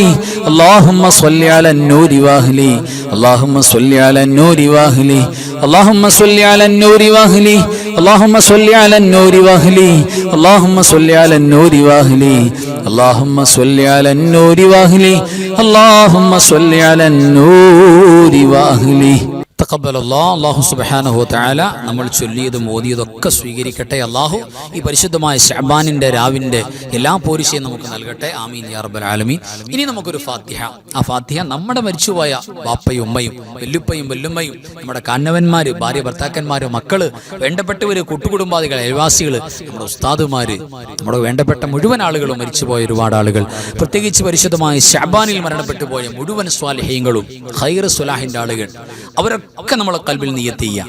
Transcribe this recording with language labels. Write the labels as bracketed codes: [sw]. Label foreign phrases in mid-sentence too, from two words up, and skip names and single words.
[ar] اللهم صل على النور واهله. اللهم صل على النور واهله. اللهم صل على النور واهله. اللهم صل على النور واهله. اللهم صل على النور واهله. اللهم صل على النور واهله. اللهم صل على النور واهله. الله سبحانه وتعالى [ml] നമ്മൾ ചൊല്ലിയതും ഓതിയതൊക്കെ സ്വീകരിക്കട്ടെ. അല്ലാഹു ഈ പരിശുദ്ധമായ ശഅബാനിന്റെ രാവിന്റെ എല്ലാ പോരിശയും നമുക്ക് നൽകട്ടെ. [ar] آمين يا رب العالمين. [ml] ഇനി നമുക്കൊരു ഫാത്തിഹ. ആ ഫാത്തിഹ നമ്മുടെ മരിച്ചുപോയ ബാപ്പയും ഉമ്മയും വല്ലുപ്പയും വല്ലുമ്മയും നമ്മുടെ കാരണവന്മാര്, ഭാര്യ ഭർത്താക്കന്മാര്, മക്കള്, വേണ്ടപ്പെട്ടവര്, കൂട്ടുകുടുംബാദികൾ, അയൽവാസികള്, നമ്മുടെ ഉസ്താദുമാര്, നമ്മുടെ വേണ്ടപ്പെട്ട മുഴുവൻ ആളുകളും മരിച്ചുപോയ ഒരുപാട് ആളുകൾ, പ്രത്യേകിച്ച് പരിശുദ്ധമായ ശഅബാനിൽ മരണപ്പെട്ടു പോയ മുഴുവൻ സ്വാലിഹീങ്ങളും ഖൈർ സ്വലാഹിന്റെ ആളുകൾ, അവരൊക്കെ നമ്മളെ ഖൽബിൽ നിയ്യത്ത് ചെയ്യാം.